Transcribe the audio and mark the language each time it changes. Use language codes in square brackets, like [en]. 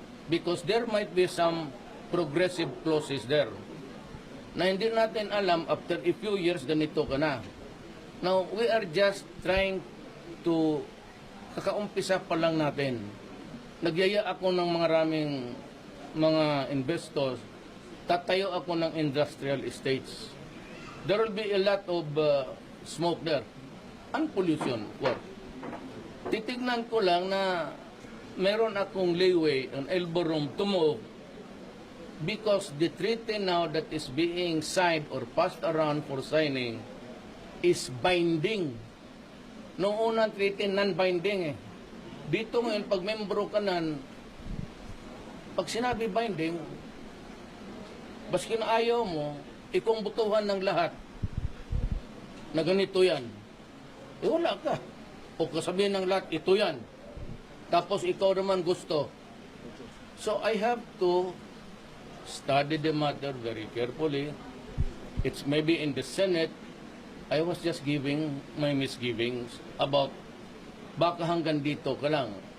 [en] Because there might be some progressive clauses there [tl] na hindi natin alam after a few years ganito ka na. [en] Now, we are just trying to [tl] kakaumpisa pa lang natin. Nagyaya ako ng maraming mga investors, tatayo ako ng industrial estates. [en] There will be a lot of smoke there and pollution work. Titignan ko lang na meron akong leeway, an elbow room to move because the treaty now that is being signed or passed around for signing is binding. [tl] Noong unang treaty, non-binding Dito ngayon, pag membro ka nan, pag sinabi binding, baski na ayaw mo, ikong butuhan ng lahat na ganito yan. Wala ka. O kasabihin ng lahat, ito yan. Tapos ikaw naman gusto. [en] So I have to study the matter very carefully. It's maybe in the Senate, I was just giving my misgivings about [tl] baka hanggang dito ka lang.